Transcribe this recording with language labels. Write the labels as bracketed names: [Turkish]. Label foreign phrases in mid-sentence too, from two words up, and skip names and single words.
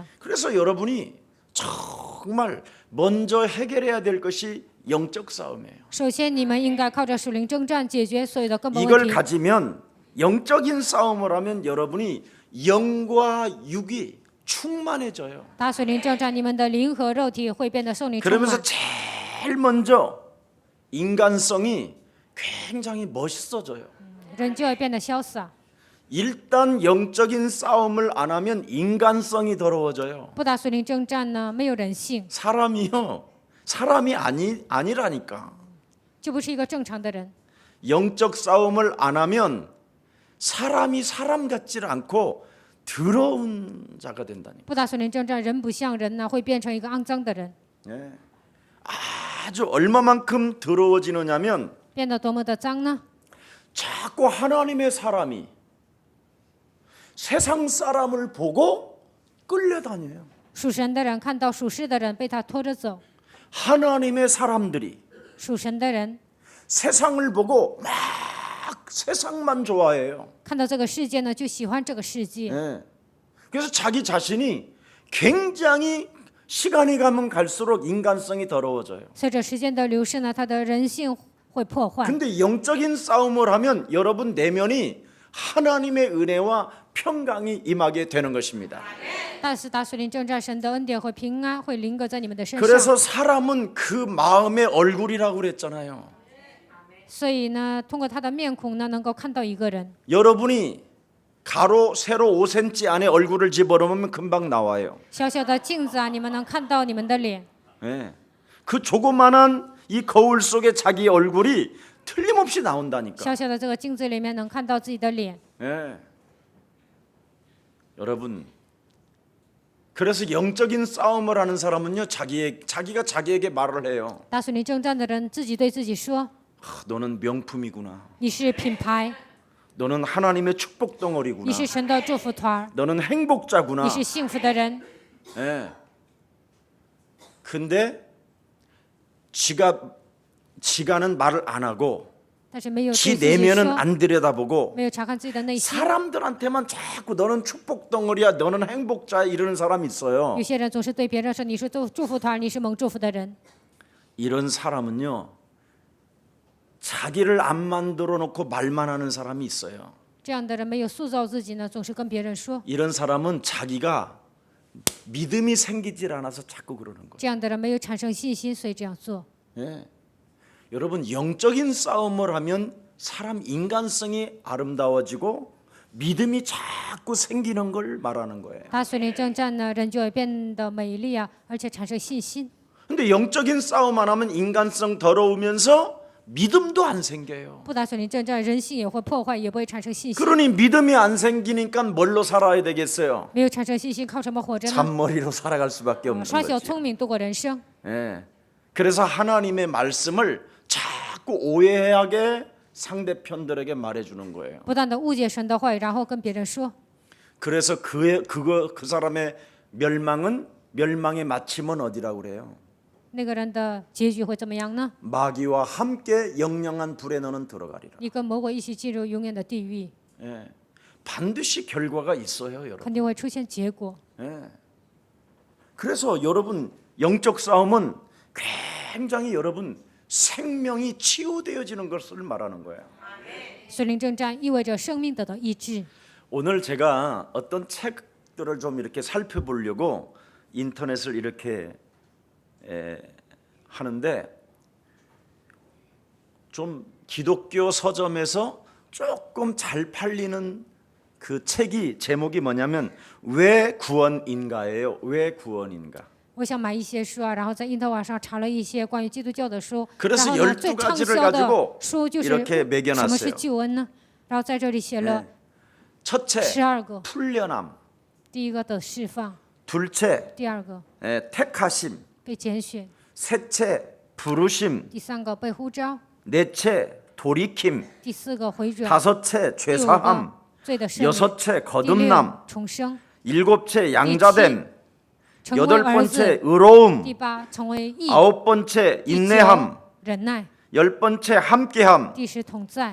[Korean] 그래서 여러분이 정말 먼저 해결해야 될 것이 영적 싸움이에요. [Chinese] 首先，你们应该靠着属灵征战解决所有的根本问 [Korean] 이걸 [Chinese] 题。 [Korean] 가지면 영적인 싸움을 하면 여러분이 영과 육이 충만해져요. [Chinese] 打属灵征战，你们的灵和肉体会变得受灵充 [Korean] 그러면서 [Chinese] 满， [Korean] 제일 먼저 인간성이 굉장히 멋있어져요. [Chinese] 人就会变得潇洒。 [Korean] 일단 영적인 싸움을 안 하면 인간성이 더러워져요. [Chinese] 不打属灵征战呢，没有人性， [Korean] 사람이 아니라니까. [Chinese] 就不是一个正常的人。 [Korean] 영적 싸움을 안 하면 사람이 사람 같지 않고 더러운 자가 된다니까. [Chinese] 不打属灵征战，人不像人呢，会变成一个肮脏的人， [Korean] 네. 아주 얼마만큼 더러워지느냐면 [Chinese] 变得多么的脏呢？ [Korean] 자꾸 하나님의 사람이 세상 사람을 보고 끌려다녀요. [Chinese] 属神的人看到属世的人被他拖着走， [Korean] 하나님의 사람들이 [Chinese] 属神的人 [Korean] 세상을 보고 막 세상만 좋아해요. [Chinese] 看到这个世界呢，就喜欢这个世界。 [Korean] 네. 그래서 자기 자신이 굉장히 시간이 가면 갈수록 인간성이 더러워져요. [Chinese] 随着时间的流逝呢，他的人性会破坏。 [Korean] 근데 영적인 싸움을 하면 여러분 내면이 하나님의 은혜와 평강이 임하게 되는 것입니다. [Chinese] 但是打属灵征战，神的恩典和平安会临格在你们的身上。 [Korean] 그래서 사람은 그 마음의 얼굴이라고 그랬잖아요. [Chinese] 所以呢，通过他的面孔呢，能够看到一个人。 [Korean] 여러분이 가로 세로 5cm 안에 얼굴을 집어넣으면 금방 나와요. [Chinese] 小小的镜子啊，你们能看到你们的脸。 [Korean] 네. 그 조그만한 이 거울 속에 자기 얼굴이 틀림없이 나온다니까. [Chinese] 小小的这个镜子里面能看到自己的脸。 [Korean] 네. 여러분, 그래서 영적인 싸움을 하는 사람은요, 자기가 자기에게 말을 해요. [Chinese] 打属灵征战的人自己对自己说 [Korean] 너는 명품이구나. ：“ [Chinese] 你是品牌， [Korean] 너는 하나님의 축복 덩어리구나. [Chinese] 你是神的祝福团， [Korean] 너는 행복자구나. [Chinese] 你是幸福的人。 [Korean] 예. 근데 지가는 말을 안 하고 [Chinese] 但是没有对 [Korean] 지 [Chinese] 自己 [Korean] 내면은 [Chinese] 说， [Korean] 안 들여다보고 [Chinese] 没有查看自己的内心。 [Korean] 사람들한테만 자꾸 너는 축복 덩어리야, 너는 행복자야 이러는 사람이 있어요. [Chinese] 有些人总是对别人说：“你是祝福团，你是蒙祝福的人。 [Korean] 이런 사람은요, 자기를 안 만들어 놓고 말만 하는 사람이 있어요. [Chinese] 这样的人没有塑造自己呢，总是跟别人说。 [Korean] 이런 사람은 자기가 믿음이 생기질 않아서 자꾸 그러는 거예요. [Chinese] 这样的人没有产生信心，所以这样做。 [Korean] 예. 여러분 영적인 싸움을 하면 사람 인간성이 아름다워지고 믿음이 자꾸 생기는 걸 말하는 거예요. [Chinese] 打属灵征战呢，人就会变得美丽啊，而且产生信心。 [Korean] 근데 영적인 싸움 안 하면 인간성 더러우면서 믿음도 안 생겨요. [Chinese] 不打属灵征战，人性也会破坏，也不会产生信心。 [Korean] 그러니 믿음이 안 생기니까 뭘로 살아야 되겠어요? [Chinese] 没有产生信心，靠什么活着呢？ [Korean] 잔머리로 살아갈 수밖에 없는 [Chinese] 耍小 [Korean] 거죠. [Chinese] 聪明度过人生。 [Korean] 예. 그래서 하나님의 말씀을 자꾸 오해하게 상대편들에게 말해주는 거예요. [Chinese] 不断的误解神的话语，然后跟别人说。 [Korean] 그래서 그 사람의 멸망의 마침은 어디라고 그래요? [Chinese] 那个人的结局会怎么样呢？ [Korean] 마귀와 함께 영영한 불에 너는 들어가리라. [Chinese] 你跟魔鬼一起进入永远的地狱， [Korean] 예. 반드시 결과가 있어요, 여러분. [Chinese] 肯定会出现结果。 [Korean] 예. 그래서 여러분 영적 싸움은 굉장히 여러분 생명이 치유되어지는 것을 말하는 거예요. [Chinese] 属灵征战意味着生命得到医治。 [Korean] 오늘 제가 어떤 책들을 좀 이렇게 살펴보려고 인터넷을 이렇게 하는데 좀 기독교 서점에서 조금 잘 팔리는 그 책이 제목이 뭐냐면 왜 구원인가예요. 왜 구원인가. [Chinese] 我想买一些书啊，然后在印特网上查了一些关于基督教的书， [Korean] 그래서 [Chinese] 然后呢， [Korean] 12 [Chinese] 最畅 [Korean] 가지를 [Chinese] 销的 [Korean] 가지고 [Chinese] 书就是 [Korean] 이렇게 매겨놨어요. [Chinese] 什么是救恩呢？然后在这里写了 [Korean] 첫째 [Chinese] 12个， [Korean] 풀려남, [Chinese] 第一个的释放， [Korean] 둘째 [Chinese] 第二个 [Korean] 택하심, [Chinese] 被拣选， [Korean] 셋째 부르심, [Chinese] 第三个被呼召， [Korean] 넷째 돌이킴, [Chinese] 第四个回转， [Korean] 다섯째 [Chinese] 第五 [Korean] 죄사함, [Chinese] 个罪的赦免， [Korean] 여섯째 [Chinese] 第 [Korean] 거듭남, [Chinese] 六重生， [Korean] 일곱째 양자됨, [Chinese] 成为 [Korean] 여덟 [Chinese] 儿子， [Korean] 번째 의로움, [Chinese] 第八成为义， [Korean] 아홉 번째 [Chinese] 第九 [Korean] 인내함, [Chinese] 忍耐， [Korean] 열 번째 함께함, [Chinese] 第十同在，